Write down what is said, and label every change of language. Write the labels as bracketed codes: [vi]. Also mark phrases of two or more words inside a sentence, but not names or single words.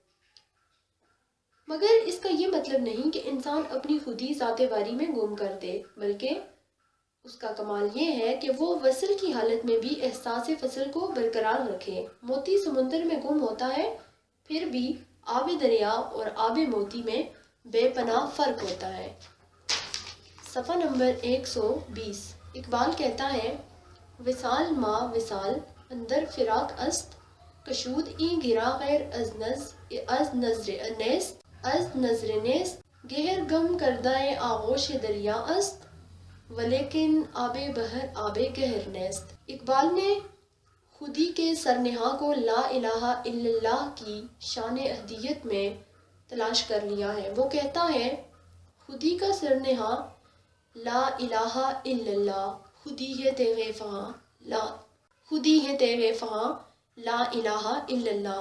[ur] مگر اس کا یہ مطلب نہیں کہ انسان اپنی خودی ذات باری میں گم کر دے، بلکہ اس کا کمال یہ ہے کہ وہ وصل کی حالت میں بھی احساس فصل کو برقرار رکھے۔ موتی سمندر میں گم ہوتا ہے، پھر بھی آب دریا اور آب موتی میں بے پناہ فرق ہوتا ہے۔ صفحہ نمبر 120۔ اقبال کہتا ہے، [fa] وصال ما وصال اندر فراق است، کشود این گرا غیر از نظر نیست، گہر گم کردہ آغوش دریا است، ولیکن آب بحر آب گہر نیست۔ [ur] اقبال نے خودی کے سرنہاں کو [ar] لا الہ الا اللہ [ur] کی شان احدیت میں تلاش کر لیا ہے۔ وہ کہتا ہے، خودی کا سرنہاں [ar] لا الہ الا اللہ، [ur] خودی ہے تیغ فہاں [ar] لا الہ الا اللہ۔